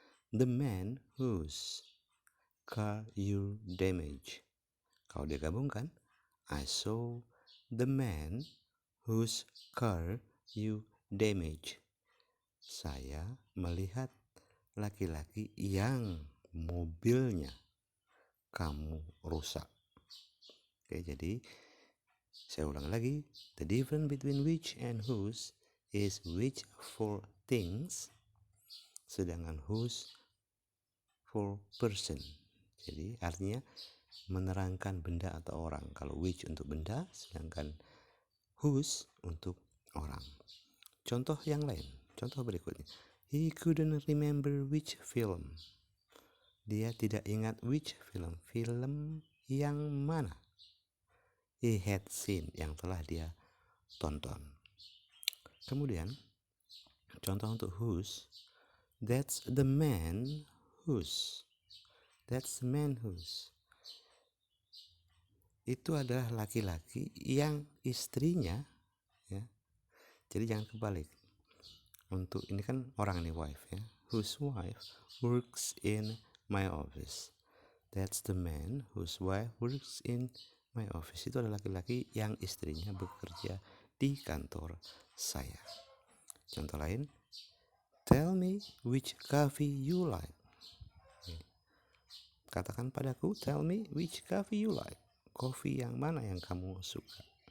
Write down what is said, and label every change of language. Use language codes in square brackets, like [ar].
[en] The man whose car you damage. [id] Kalau digabungkan, [en] I saw the man whose car you damage. [id] Saya melihat laki-laki yang mobilnya kamu rusak. Oke, jadi saya ulang lagi. [en] The difference between which and whose is which for things, [id] sedangkan [en] whose for person. [id] Jadi artinya menerangkan benda atau orang. Kalau which untuk benda, sedangkan whose untuk orang. Contoh yang lain, contoh berikutnya. [en] He couldn't remember which film. [id] Dia tidak ingat [en] which film. [id] Film yang mana? [en] He had seen, [id] yang telah dia tonton. Kemudian contoh untuk whose. [en] That's the man whose. That's the man whose. [id] Itu adalah laki-laki yang istrinya ya. Jadi jangan kebalik. Untuk ini kan orang nih, wife ya. [en] Whose wife works in my office. That's the man whose wife works in my office. [id] Itu adalah laki-laki yang istrinya bekerja di kantor saya. Contoh lain, [en] tell me which coffee you like. [id] Katakan padaku, [en] tell me which coffee you like. [id] Kopi yang mana yang kamu suka?